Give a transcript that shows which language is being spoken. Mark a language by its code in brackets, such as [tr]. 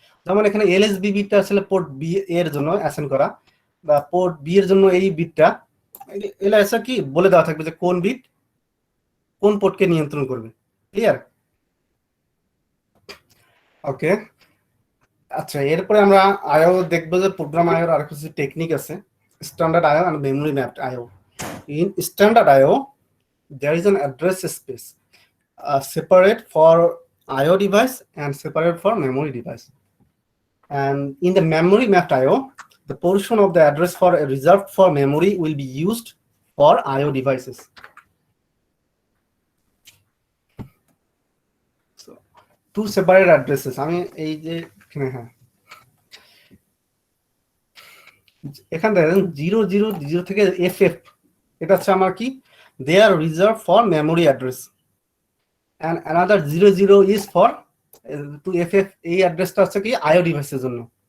[bn] যেমন এখানে এলএসবি বিটটা আসলে পোর্ট বি এর জন্য অ্যাসাইন করা, বা পোর্ট বি এর জন্য এই বিটটা, এগুলো এসে কি বলে দেওয়া থাকবে যে কোন বিট কোন পোর্টকে নিয়ন্ত্রণ করবে। ক্লিয়ার? ওকে, আচ্ছা এরপরে আমরা আইও দেখবো যে প্রোগ্রাম আইওর আর কিছু টেকনিক আছে, standard IO and memory mapped IO. [en] In standard IO there is an address space separate for IO device and separate for memory device. And in the memory mapped IO, the portion of the address for reserved for memory will be used for IO devices. So, two separate addresses. [bn] আমি এই যে হ্যাঁ এখান থেকে 000 থেকে FF, এটা হচ্ছে আমার কি, [en] they are reserved for memory address, and another 00 is for to FF, [bn] এই অ্যাড্রেসটা হচ্ছে কি আইও ডিভাইসের জন্য।